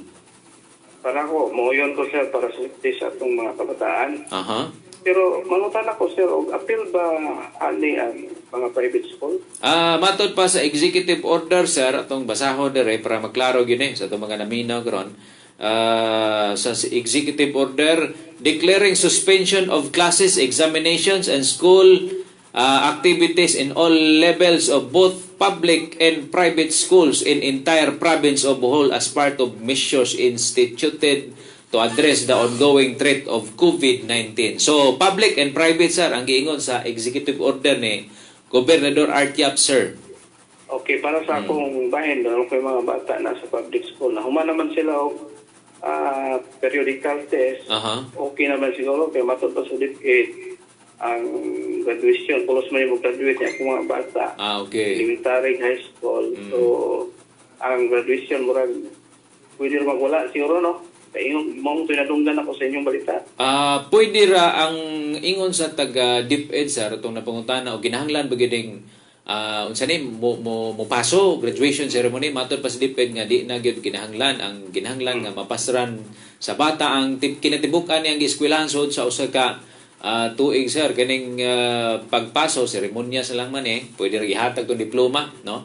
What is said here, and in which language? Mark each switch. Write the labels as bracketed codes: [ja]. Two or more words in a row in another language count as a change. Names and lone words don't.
[ceb] Para ko, mauyon ko, sir, para safety sa itong mga kabataan. Aha. Pero mangutan ako, sir, appeal ba ani ang mga private school? Matod pa sa executive order, sir, atong basahon dire para maklaro gyud sa itong mga naminaw karon. [en] Sa executive order declaring suspension of classes, examinations, and school activities in all levels of both public and private schools in entire province of Bohol as part of measures instituted to address the ongoing threat of COVID-19. So, public and private, [ceb] sir, ang giingon sa executive order ni Gobernador Artiap, sir. Okay, para sa akong bahin, doon ko yung mga bata na sa public school. Na human naman sila periodical test. Okay naman siguro, kaya matod pa sa DepEd ang graduation, pulos man yung graduate niya kung mga bata. [en] Okay. Elementary, high school. [ceb] So, ang graduation, murag, pwede rin magwala siguro, no? Kaya yung mong tinadunggan ako sa inyong balita. Pwede ra ang ingon sa taga DepEd, sir, itong napangutana o ginahanglan bagiding unsa ni mo paso graduation ceremony matod pa sa DepEd nga di na gyud ginahanglan nga mapasran sa bata ang kinatibukan niyang gieskwelahan sud sa usa ka tuig, sir, kining pagpaso seremonya sa lang man pwede ra gihatag tong diploma, no?